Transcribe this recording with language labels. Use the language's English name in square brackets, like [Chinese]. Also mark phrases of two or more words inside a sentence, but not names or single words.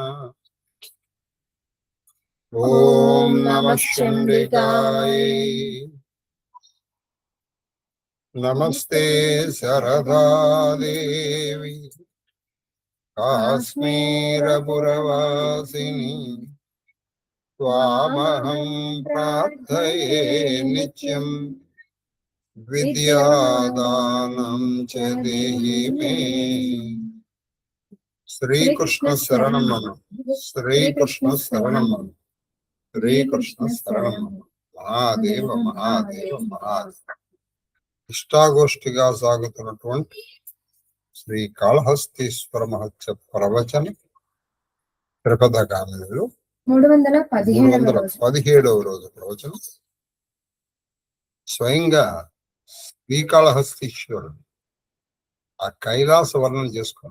[Sanskrit] ओम नमः चंडिकाय नमस्ते शारदा देवी काश्मीरपुरवासिनी त्वामहं प्रार्थये नित्यं विद्यादानं च देहि मे। श्री कृष्ण शरणं मम, श्री कृष्ण शरणं मम, श्री कृष्ण शरणं मम। महादेव महादेव महादेव। [Telugu] ఇష్టాగోష్ఠిగా సాగుతున్నటువంటి శ్రీ కాళహస్తీశ్వర మహత్య ప్రవచన త్రిపథగామినిలో 317వ రోజు ప్రవచనం. స్వయంగా శ్రీకాళహస్తీశ్వరుడు ఆ కైలాస వర్ణన చేసుకున్నాడు.